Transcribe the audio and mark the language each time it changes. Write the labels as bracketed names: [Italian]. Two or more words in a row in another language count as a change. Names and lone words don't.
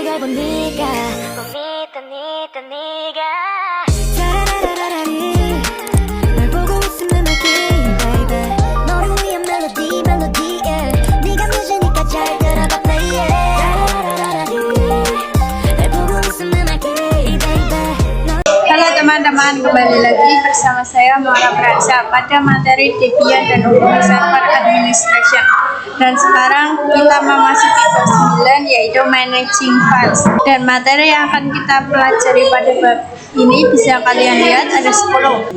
[Korean] 알고 네가 꼭 믿던 네가 짜라라라라리 널 보고 있으면 말게 baby 너를 위한 멜로디 yeah. 네가 뮤즈니까 잘 들어봐 play yeah. 짜라라라라리 널 보고 있으면 말게 baby [Indonesian] Halo teman-teman, kembali lagi bersama saya Maura Pratsa pada materi Debian dan Ubuntu Server Administration. Dan sekarang kita memasuki bab 9 yaitu Managing Files. Dan materi yang akan kita pelajari pada bab ini bisa kalian lihat ada 10.